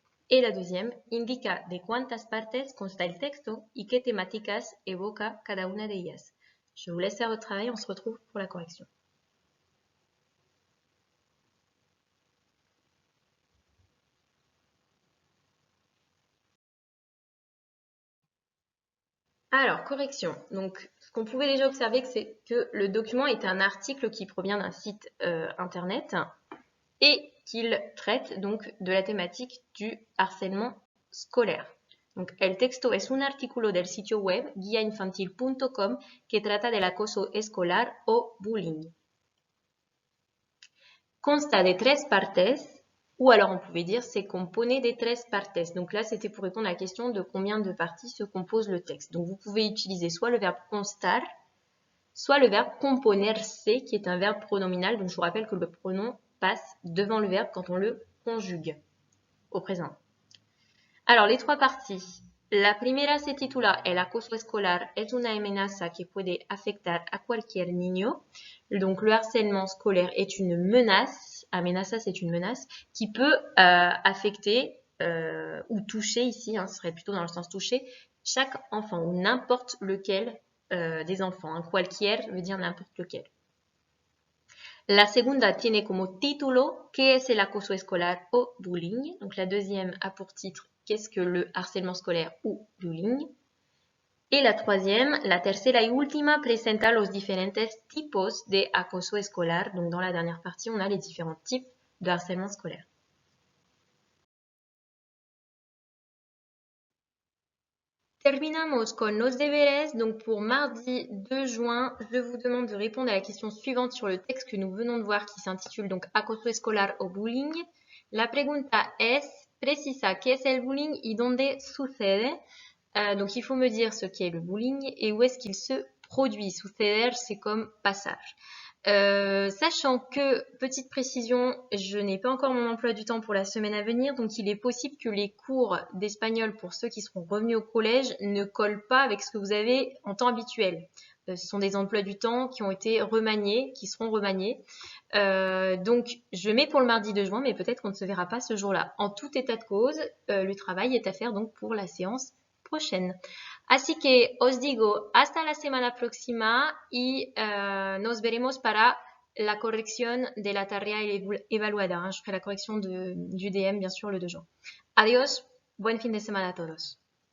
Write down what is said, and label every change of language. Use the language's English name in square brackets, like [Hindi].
[French] Et la deuxième, [Spanish] indica de cuántas partes consta el texto y qué temáticas evoca cada una de ellas. [French] Je vous laisse faire votre travail, on se retrouve pour la correction. Alors, correction. Donc, ce qu'on pouvait déjà observer, c'est que le document est un article qui provient d'un site internet et qu'il traite donc de la thématique du harcèlement scolaire. Donc, [Spanish] el texto es un artículo del sitio web guiainfantil.com que trata del acoso escolar o bullying. Consta de tres partes, [French] ou alors on pouvait dire [Spanish] se compone de tres partes. [French] Donc là, c'était pour répondre à la question de combien de parties se compose le texte. Donc vous pouvez utiliser soit le verbe constar, soit le verbe componerse, qui est un verbe pronominal. Donc je vous rappelle que le pronom passe devant le verbe quand on le conjugue au présent. Alors, les trois parties. [Spanish] La primera se titula El acoso escolar es una amenaza que puede afectar a cualquier niño. [French] Donc, le harcèlement scolaire est une menace. Amenaza, c'est une menace qui peut affecter ou toucher ici, ce serait plutôt dans le sens toucher, chaque enfant ou n'importe lequel des enfants. Cualquier veut dire n'importe lequel. [Spanish] La segunda tiene como título ¿Qué es el acoso escolar o bullying? [French] Donc la deuxième a pour titre Qu'est-ce que le harcèlement scolaire ou bullying? Et la troisième, [Spanish] la tercera y última, presenta los diferentes tipos de acoso escolar. [French] Donc dans la dernière partie, on a les différents types de harcèlement scolaire. [Spanish] Terminamos con los deberes. [French] Donc pour mardi 2 juin, je vous demande de répondre à la question suivante sur le texte que nous venons de voir qui s'intitule donc [Spanish] Acoso escolar o bullying. La pregunta es, precisa qué es el bullying y dónde sucede. [French] Donc il faut me dire ce qu'est le bullying et où est-ce qu'il se produit. Suceder, c'est comme passage. Sachant que, petite précision, je n'ai pas encore mon emploi du temps pour la semaine à venir, donc il est possible que les cours d'espagnol pour ceux qui seront revenus au collège ne collent pas avec ce que vous avez en temps habituel. Ce sont des emplois du temps qui ont été remaniés, qui seront remaniés. Donc je mets pour le mardi 2 juin, mais peut-être qu'on ne se verra pas ce jour-là. En tout état de cause, le travail est à faire donc pour la séance prochaine. [Spanish] Así que os digo hasta la semana próxima y nos veremos para la corrección de la tarea evaluada. [French] Je ferai la correction du DM, bien sûr, le 2 juin. [Spanish] Adiós, buen fin de semana a todos.